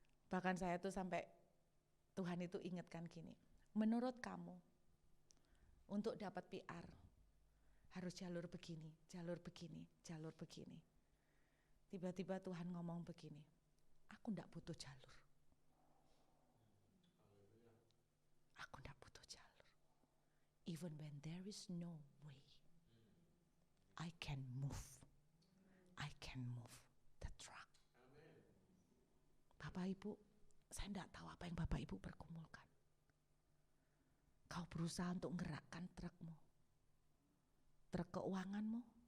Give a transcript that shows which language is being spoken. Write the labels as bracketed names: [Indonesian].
[Indonesian] Bahkan saya tuh sampai Tuhan itu ingatkan gini, menurut kamu untuk dapat PR harus jalur begini, jalur begini, jalur begini. Tiba-tiba Tuhan ngomong begini, aku tidak butuh jalur. Aku tidak butuh jalur. [English] Even when there is no way, I can move. I can move the truck. [Indonesian] Bapak Ibu, saya tidak tahu apa yang Bapak Ibu pergumulkan. Kau berusaha untuk menggerakkan trukmu, truk keuanganmu.